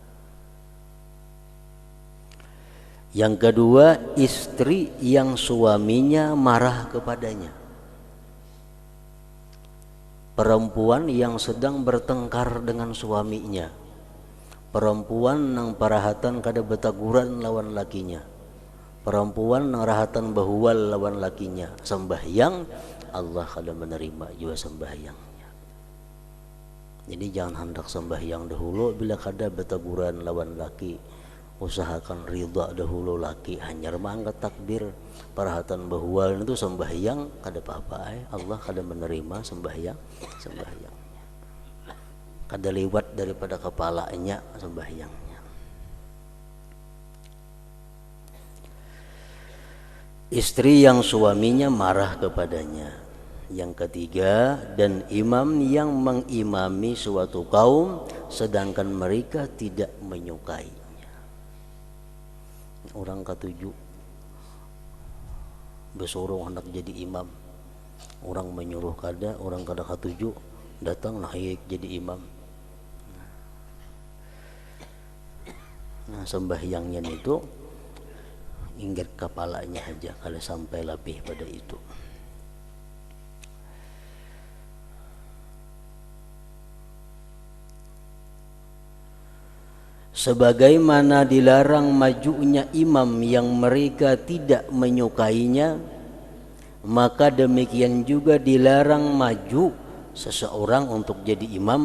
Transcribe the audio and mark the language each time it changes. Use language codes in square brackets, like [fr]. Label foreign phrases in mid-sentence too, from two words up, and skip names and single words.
[id] Yang kedua, istri yang suaminya marah kepadanya. Perempuan yang sedang bertengkar dengan suaminya. [bjn] Perempuan nang parahatan kada betaguran lawan lakinya. Perempuan nang rahatan bahual lawan lakinya. Sembahyang Allah kada menerima juga sembahyangnya. Jadi jangan hendak sembahyang dahulu bila kada betaguran lawan laki. Usahakan ridha dahulu laki, hanyar mangkat takbir parahatan bahual itu sembahyang kada apa-apa. Allah kada menerima sembahyang. Kada lewat daripada kepalanya sembahyangnya. [id] Istri yang suaminya marah kepadanya. Yang ketiga, dan imam yang mengimami suatu kaum sedangkan mereka tidak menyukainya. [bjn] Orang ketujuh bersorong hendak jadi imam. Orang menyuruh kada, orang kada ketujuh datang naik jadi imam. Nah, sembahyangnya itu ingat kepalanya aja kalau sampai lebih pada itu. [id] Sebagaimana dilarang majunya imam yang mereka tidak menyukainya, maka demikian juga dilarang maju seseorang untuk jadi imam.